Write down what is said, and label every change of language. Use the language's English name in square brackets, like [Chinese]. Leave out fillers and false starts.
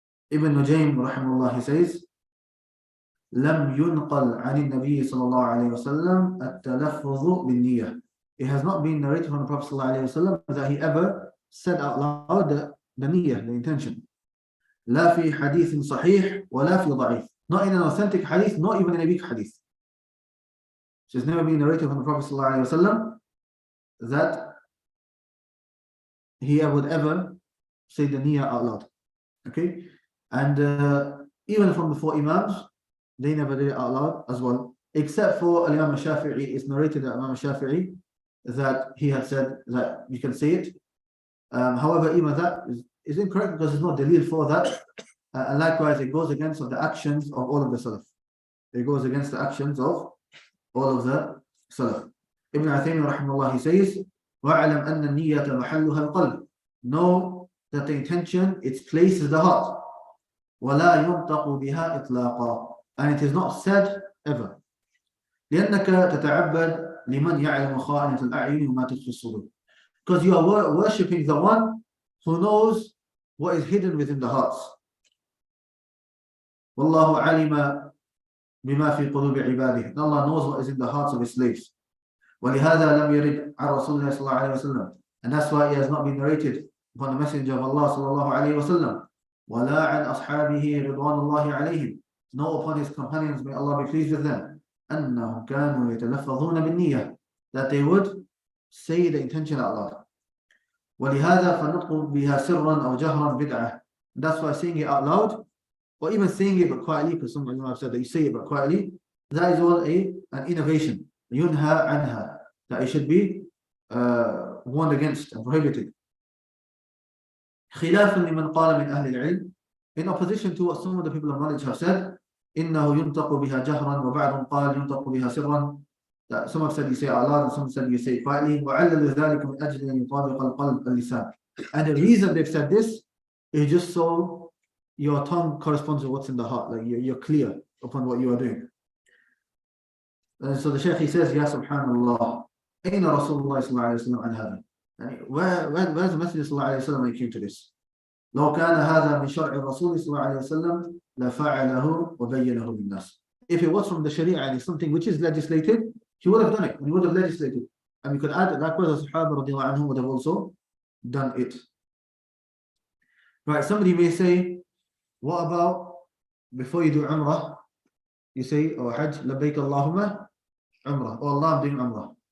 [English] Ibn Nujaym rahimahullah, he says, [Arabic] لم ينقل عن النبي صلى الله عليه وسلم التلفظ بالنية. [English] It has not been narrated from the Prophet صلى الله عليه وسلم that he ever said out loud the niyyah, the intention. [Arabic] لا في حديث صحيح ولا في ضعيف. [English] Not in an authentic hadith, not even in a weak hadith. So it's never been narrated from the Prophet صلى الله عليه وسلم that he would ever say the niyyah out loud. Okay? And even from the four Imams, they never did it out loud as well, except for Imam Shafi'i. It's narrated that Imam Shafi'i that he had said that you can say it. However, even that is incorrect because there's no dalil for that. And likewise, it goes against the actions of all of the Salaf. It goes against the actions of all of the Salaf. Ibn Uthaymin rahimahullah, he says, [Arabic] وَاعْلَمْ أَنَّ النِّيَّةَ مَحَلُّهَا الْقَلْبِ. [English] Know that the intention, its place is the heart. [Arabic] وَلَا يُنْطَقُ بِهَا إِطْلَاقًا. [English] And it is not said ever. [Arabic] لأنك تتعبد لمن يعلم خائنة الأعين وما تخفي الصدور. [English] Because you are worshipping the one who knows what is hidden within the hearts. [Arabic] والله علم بما في قلوب عباده. [English] And Allah knows what is in the hearts of His slaves. [Arabic] ولهذا لم يرد عن رسول الله صلى الله عليه وسلم. [English] And that's why it has not been narrated upon the Messenger of Allah صلى الله عليه وسلم. [Arabic] ولا عن أصحابه رضوان الله عليهم. [English] Nor upon his companions, may Allah be pleased with them, [Arabic] أنهم كانوا يتلفظون بالنية, [English] that they would say the intention out loud. [Arabic] ولهذا فالنطق بها سرا أو جهرا بدعة. [English] That's why saying it out loud, or even saying it but quietly, because some of have said that you say it but quietly, that is all an innovation. [Arabic] ينهى عنها, [English] that it should be warned against and prohibited. [Arabic] خلافا لمن قال من أهل العلم, [English] in opposition to what some of the people of knowledge have said, [Arabic] إنه ينطق بها جهرا وبعضهم قال ينطق بها سرا. [English] That some have said you say it out loud and some said you say it quietly. [Arabic] وعلل ذلك من أجل أن يطابق القلب اللسان. [English] And the reason they've said this is just so your tongue corresponds to what's in the heart, like you're clear upon what you are doing. And so the Shaykh, he says, [Arabic] Ya subhanallah, أين رسول الله صلى الله عليه وسلم عن هذا? [English] Where's the Messenger صلى الله عليه وسلم when he came to this? [Arabic] لو كان هذا من شرع الرسول صلى الله عليه وسلم لفعله وبينه للناس. [English] If it was from the Sharia and it's something which is legislated, he would have done it, and he would have legislated. And we could add that likewise the Sahaba radiallahu anhum would have also done it. Right, somebody may say, what about before you do Umrah, you say, oh Hajj, labbaik Allahumma Umrah, oh Allah, I'm doing Umrah.